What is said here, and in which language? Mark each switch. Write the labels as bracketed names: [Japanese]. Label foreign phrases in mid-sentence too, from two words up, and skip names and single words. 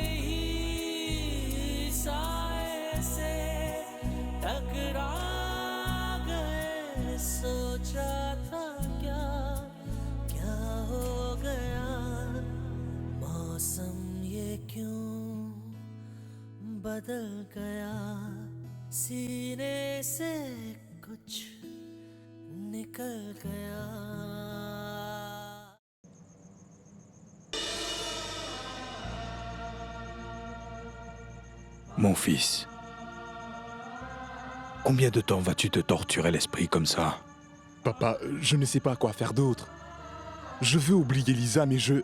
[Hindi] ही साए से टकरा गए सोचा था क्या क्या हो गया मौसम ये क्यों बदल गया सीने से कुछ निकल गया [French] Mon fils, combien de temps vas-tu te torturer l'esprit comme ça? Papa, je ne sais pas quoi faire d'autre. Je veux oublier Lisa, mais je...